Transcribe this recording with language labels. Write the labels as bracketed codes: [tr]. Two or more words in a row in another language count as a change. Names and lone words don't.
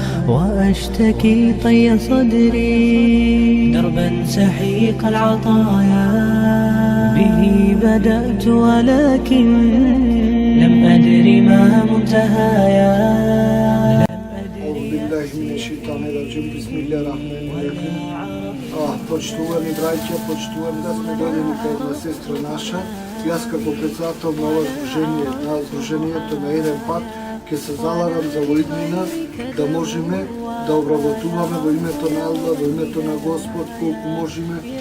[ar] وأشتكي طي صدري دربا سحيق العطايا، به بدأت ولكن لم أدر ما منتهايا. أعوذ بالله من الشيطان الرجيم. بسم الله الرحمن الرحيم. [mk] Почитувани браќа, почитувам да сме дојдени кај една сестра наша. Јас како председател на ова здружение, на здружението на еден пат, ќе се заларам за воиднина да можеме да обработуваме во името на Аллах, во името на Господ, колку можеме